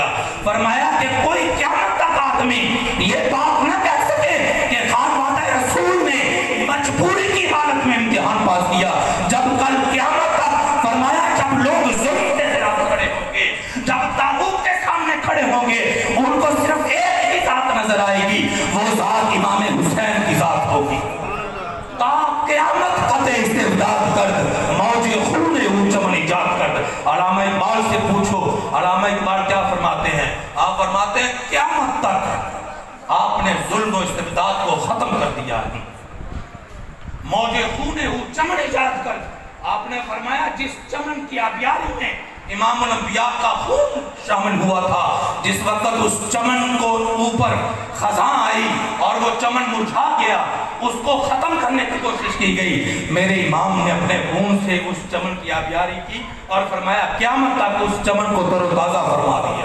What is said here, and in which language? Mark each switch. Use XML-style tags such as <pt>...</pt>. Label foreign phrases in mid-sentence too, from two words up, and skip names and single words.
<ur>فرمایا کہ کوئی قیامت تک آدمی یہ بات نہ کہہ سکے کہ خانوادہ رسول نے مجبوری کی حالت میں امتحان پاس کیا، جب کل قیامت تک فرمایا جب لوگ ظلم کے خلاف کھڑے ہوں گے، جب طاغوت کے سامنے کھڑے ہوں گے، ان کو صرف ایک ہی ذات نظر آئے گی، وہ ذات امام حسین کی ذات ہوگی۔</ur> <fa>تا قیامت قطع استبداد کرد، موج خون او چمن ایجاد کرد۔</fa> <ur>علامہ اقبال سے پوچھو، علامہ اقبال کیا فرماتے ہیں؟ آپ فرماتے ہیں قیامت تک آپ نے ظلم و استبداد کو ختم کر دیا ہے،</ur> <fa>موج خون او چمن ایجاد کر۔</fa> <ur>آپ نے فرمایا جس چمن کی آبیاری میں امام الانبیاء کا خون شامل ہوا تھا، جس وقت اس چمن کو اوپر خزاں آئی اور وہ چمن مرجھا گیا، اس کو ختم کرنے کی کوشش کی گئی، میرے امام نے اپنے خون سے اس چمن کی آبیاری کی اور فرمایا قیامت تک اس چمن کو تر و تازہ فرما دیا۔</ur>